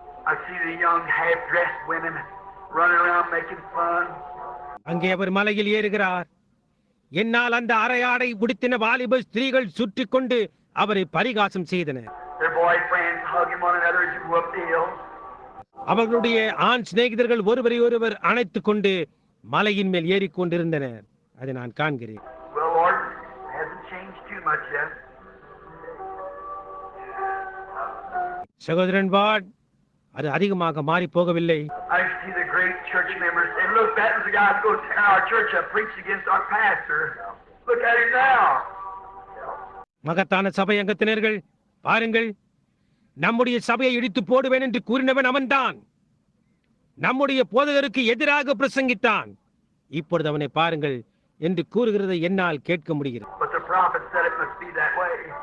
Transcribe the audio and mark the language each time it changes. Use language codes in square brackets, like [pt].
[en] I see the young half-dressed women running around making fun. [ta] அங்கே அவர் மலையில் ஏறுகிறார். என்னால் அந்த அரையாடை உடுத்தின வாலிப ஸ்திரீகள் சுற்றி கொண்டு அவரை பரிகாசம் செய்தனர். [en] Their boyfriends hugging one another as you go up the hill. [ta] அவர்களுடைய ஆண் சிநேகிதர்கள் ஒருவரை ஒருவர் அணைத்துக் கொண்டு மலையின் மேல் ஏறிக்கொண்டிருந்தனர். அதை நான் காண்கிறேன். [en] Well, Lord, it hasn't changed too much yet. [ta] சகோதரன் வாட், அது அதிகமாக மாறி போகவில்லை. [en] I see the great church members say, look, that was the guy who goes tear our church up, preached against our pastor. Look at him now. [ta] மகத்தான சபை அங்கத்தினர்கள், பாருங்கள், நம்முடைய சபையை இடித்து போடுவேன் என்று கூறினவன் அவன்தான். நம்முடைய போதகருக்கு எதிராக பிரசங்கித்தான். இப்பொழுது அவனை பாருங்கள் என்று கூறுகிறதை என்னால் கேட்க முடிகிறது. [en] But the prophet said it must be that way.